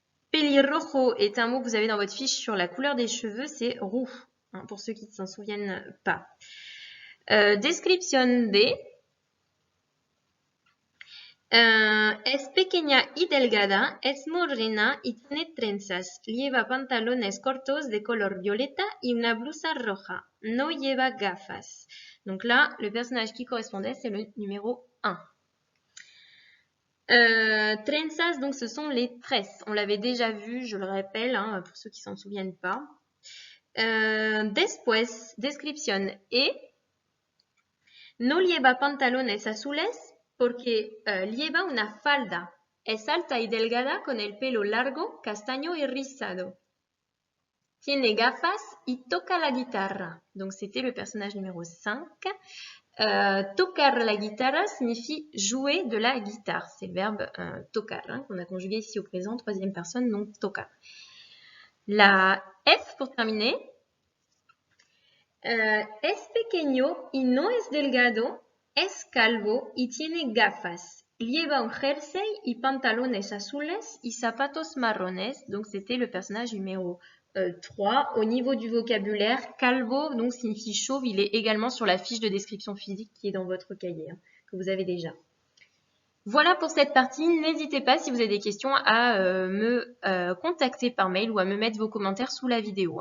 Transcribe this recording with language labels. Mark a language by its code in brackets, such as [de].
[fr] Pelirrojo est un mot que vous avez dans votre fiche sur la couleur des cheveux, c'est roux, hein, pour ceux qui ne s'en souviennent pas. [es] Descripción D. Es pequeña y delgada, es morena y tiene trenzas. Lleva pantalones cortos de color violeta y una blusa roja. No lleva gafas. [fr] Donc là, le personnage qui correspondait, c'est le numéro 1. Trenzas, donc ce sont les tresses. On l'avait déjà vu, je le rappelle, hein, pour ceux qui ne s'en souviennent pas. [es] Después, descripción E. No lleva pantalones azules porque lleva una falda. Es alta y delgada con el pelo largo, castaño y rizado. Tiene gafas y toca la guitarra. [fr] Donc c'était le personnage numéro 5. [es] Tocar la guitarra [fr] signifie jouer de la guitare. C'est le verbe tocar, hein, qu'on a conjugué ici au présent, 3e personne, donc tocar. La F pour terminer. [es] Es pequeño y no es delgado. Es calvo y tiene gafas. Lleva un jersey y pantalones azules y zapatos marrones. [fr] Donc c'était le personnage numéro 3. Au niveau du vocabulaire, calvo donc signifie chauve. Il est également sur la fiche de description physique qui est dans votre cahier, hein, que vous avez déjà. Voilà pour cette partie. N'hésitez pas si vous avez des questions à me contacter par mail ou à me mettre vos commentaires sous la vidéo.